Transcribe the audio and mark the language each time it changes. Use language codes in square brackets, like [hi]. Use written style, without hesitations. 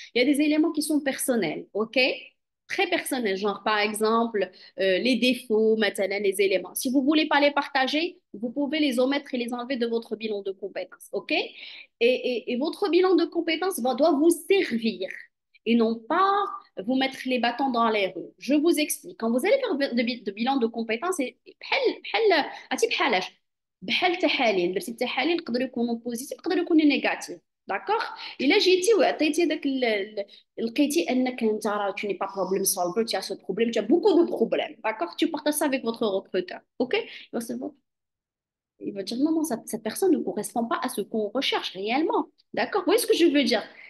[fr] Il y a des éléments qui sont personnels, ok? Très personnels, genre par exemple les défauts, maintenant les éléments. Si vous ne voulez pas les partager, vous pouvez les omettre et les enlever de votre bilan de compétences, ok? Et votre bilan de compétences doit vous servir. et non pas vous mettre les bâtons dans les roues. Je vous explique. Quand vous allez faire de bilan de compétences, [ar] بحال عرفتي بحالاش بحال التحاليل درتي التحاليل يقدروا يكونوا بوزيتيف يقدروا يكونوا نيجاتيف. داكوغ الا جيتي وعطيتي داك لقيتي انك انت راه [fr] tu n'es pas problem solver, tu as ce problème, tu as beaucoup de problèmes, d'accord, tu partages ça avec votre recruteur, ok, il va dire non, non, cette personne ne correspond pas à ce qu'on recherche réellement. D'accord? Vous voyez ce que je veux dire?